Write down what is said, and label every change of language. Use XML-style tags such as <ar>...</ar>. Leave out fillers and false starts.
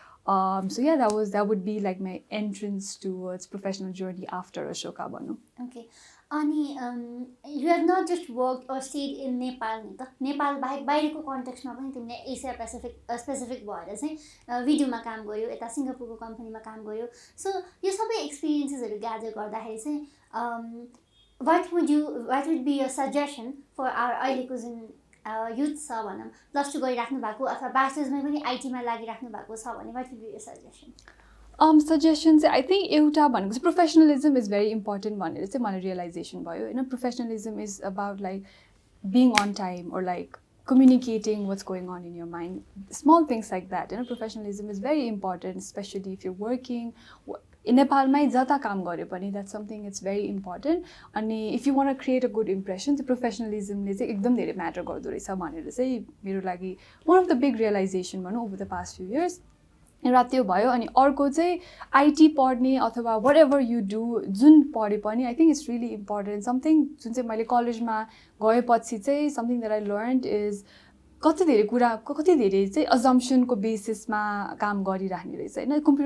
<en>So yeah, that would be like my entrance towards professional journey after Ashoka bhanau. Okay.</en> <ne>Ani</ne> <en>you have not just worked or stayed in Nepal</en> <ne>ni ta Nepal बाहिरको कन्टेक्स्टमा पनि तिमीले Asia specific भएर चाहिँ भिडियोमा काम गर्यो यता सिङ्गापुरको कम्पनीमा काम गर्यो सो यो सबै एक्सपिरियन्सेसहरू ग्यादर गर्दाखेरि चाहिँ</ne> <en>what would be your suggestion for our</en> <ne>अहिलेको जुन युथ छ भनौँ +2 गरिराख्नु भएको अथवा ब्याचलर्समै पनि आइटीमा लागिराख्नु भएको छ भने</ne> <en>What would be your suggestion?</en> <ne>Suggestion चाहिँ आई थिङ्क एउटा भनेको चाहिँ</ne> <en>professionalism is very important</en> <ne>भनेर चाहिँ मलाई रियलाइजेसन भयो होइन।</ne> <en>Professionalism is about like being on time or like communicating what's going on in your mind, small things like that. You know, professionalism is very important, especially if you're working. In Nepal,</en> <ne>jata kaam gare pani,</ne> <en>that's something it's very important. And if you want to create a good impression, the professionalism le</en> <ne>चाहिँ एकदम धेरै matter गर्दो रहेछ भनेर चाहिँ मेरो लागि</ne> <en>one of the big realization भनौँ over the past few years.</en> <ne>एउटा त्यो भयो अनि अर्को चाहिँ आइटी पढ्ने अथवा</ne> <en>whatever you do</en> <ne>जुन पढे पनि</ne> <en>I think it's really important something</en> <ne>जुन चाहिँ मैले कलेजमा गएपछि चाहिँ</ne> <en>something that I learned is</en> <ne>कति धेरै चाहिँ अजम्सनको बेसिसमा काम गरिराख्ने रहेछ होइन।</ne>